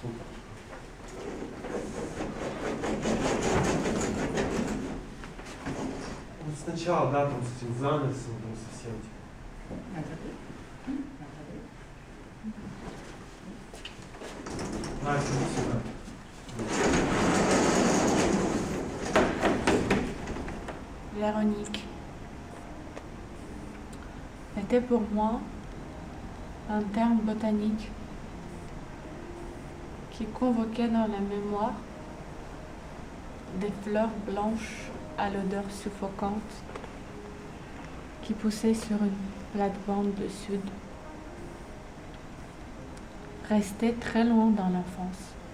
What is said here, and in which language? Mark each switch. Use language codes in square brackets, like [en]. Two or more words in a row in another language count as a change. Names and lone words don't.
[ru] Вот сначала, да, там с этим занавесом, там совсем. Настя, иди сюда. [fr] Véronique était pour moi un terme botanique qui convoquait dans la mémoire des fleurs blanches à l'odeur suffocante qui poussaient sur une plate-bande de sud, restées très loin dans l'enfance.